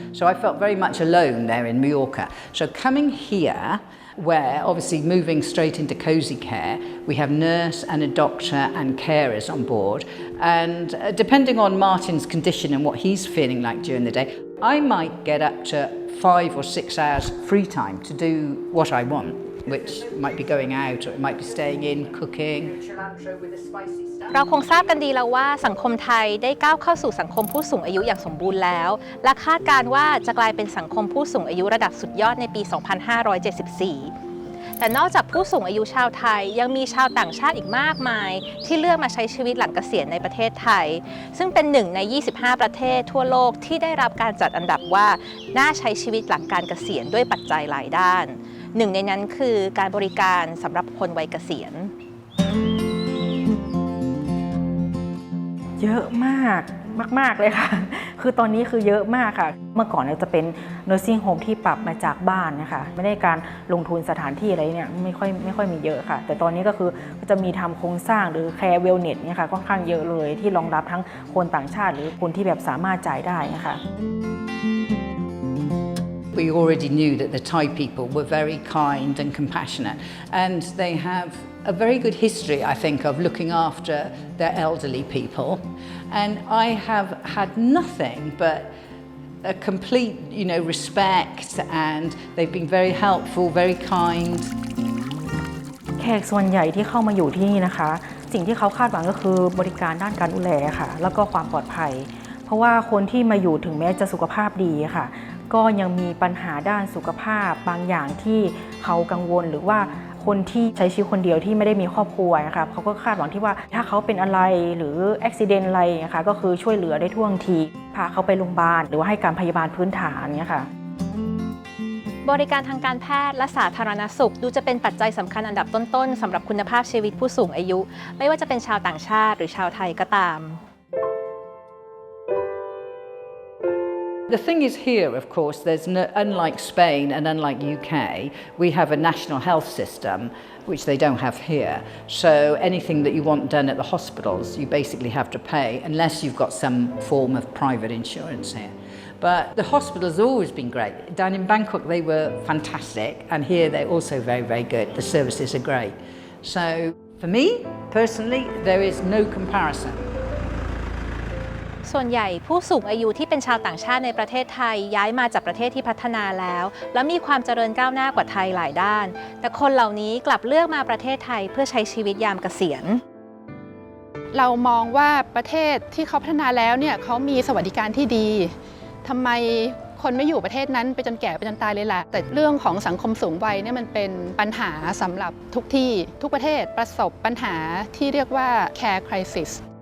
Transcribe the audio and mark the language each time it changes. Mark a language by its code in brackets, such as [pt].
[en] So I felt very much alone there in Mallorca. So coming here, where obviously moving straight into Cozy Care, we have nurse and a doctor and carers on board. And depending on Martin's condition and what he's feeling like during the day, I might get up to 5 or 6 hours free time to do what I want, which might be going out or it might be staying in, cooking. [th] เราคงทราบกันดีแล้วว่าสังคมไทยได้ก้าวเข้าสู่สังคมผู้สูงอายุอย่างสมบูรณ์แล้วและคาดการณ์ว่าจะกลายเป็นสังคมผู้สูงอายุระดับสุดยอดในปี 2574 แต่นอกจากผู้สูงอายุชาวไทยยังมีชาวต่างชาติอีกมากมายที่เลือกมาใช้ชีวิตหลังเกษียณในประเทศไทยซึ่งเป็นหนึ่งใน 25 ประเทศทั่วโลกที่ได้รับการจัดอันดับว่าน่าใช้ชีวิตหลังการเกษียณด้วยปัจจัยหลายด้านหนึ่งในนั้นคือการบริการสำหรับคนวัยเกษียณ เยอะมากเลยค่ะคือตอนนี้คือเยอะมากค่ะเมื่อก่อนเนี่ยจะเป็น nursing home ที่ปรับมาจากบ้านนะคะไม่ได้การลงทุนสถานที่อะไรเนี่ยไม่ค่อยมีเยอะค่ะแต่ตอนนี้ก็คือจะมีทำโครงสร้างหรือ care wellness เนี่ยค่ะค่อนข้างเยอะเลยที่รองรับทั้งคนต่างชาติหรือคนที่แบบสามารถจ่ายได้นะคะ [en] We already knew that the Thai people were very kind and compassionate, and they have a very good history, I think, of looking after their elderly people. And I have had nothing but a complete, respect, and they've been very helpful, very kind. [th] แขกส่วนใหญ่ที่เข้ามาอยู่ที่นี่นะคะสิ่งที่เขาคาดหวังก็คือบริการด้านการดูแลค่ะแล้วก็ความปลอดภัยเพราะว่าคนที่มาอยู่ถึงแม้จะสุขภาพดีค่ะก็ยังมีปัญหาด้านสุขภาพบางอย่างที่เขากังวลหรือว่าคนที่ใช้ชีวิตคนเดียวที่ไม่ได้มีครอบครัวนะคะเขาก็คาดหวังที่ว่าถ้าเขาเป็นอะไรหรืออุบัติเหตุอะไรนะคะก็คือช่วยเหลือได้ท่วงทีพาเขาไปโรงพยาบาลหรือว่าให้การพยาบาลพื้นฐานเนี่ยค่ะ บริการทางการแพทย์และสาธารณสุขดูจะเป็นปัจจัยสำคัญอันดับต้นๆสำหรับคุณภาพชีวิตผู้สูงอายุไม่ว่าจะเป็นชาวต่างชาติหรือชาวไทยก็ตาม [en] The thing is here, of course, unlike Spain and unlike UK, we have a national health system which they don't have here. So anything that you want done at the hospitals, you basically have to pay unless you've got some form of private insurance here. But the hospitals have always been great. Down in Bangkok, they were fantastic, and here they're also very, very good. The services are great. So for me, personally, there is no comparison. [th] ส่วนใหญ่ผู้สูงอายุที่เป็นชาวต่างชาติในประเทศไทยย้ายมาจากประเทศที่พัฒนาแล้วและมีความเจริญก้าวหน้ากว่าไทยหลายด้านแต่คนเหล่านี้กลับเลือกมาประเทศไทยเพื่อใช้ชีวิตยามเกษียณ เรามองว่าประเทศที่เขาพัฒนาแล้วเนี่ยเขามีสวัสดิการที่ดีทำไมคนไม่อยู่ประเทศนั้นไปจนแก่ไปจนตายเลยล่ะแต่เรื่องของสังคมสูงวัยเนี่ยมันเป็นปัญหาสำหรับทุกที่ทุกประเทศประสบปัญหาที่เรียกว่า care crisis